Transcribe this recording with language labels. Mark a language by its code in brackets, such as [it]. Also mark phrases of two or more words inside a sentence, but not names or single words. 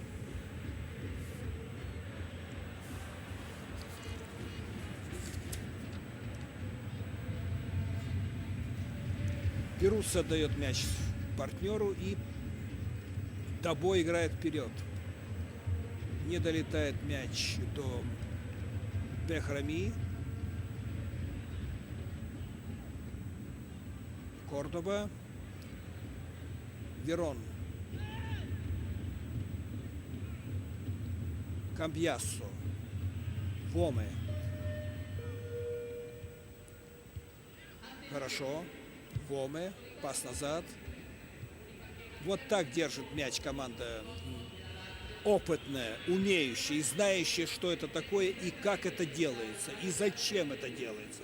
[ru] Перуцци отдает мяч партнеру, и Дабо играет вперед. Не долетает мяч до Бехрами. Кордоба. Верон. Камбьяссо. Воме. Хорошо. Воме. Пас назад. Вот так держит мяч команда опытная, умеющая и знающая, что это такое и как это делается, и зачем это делается.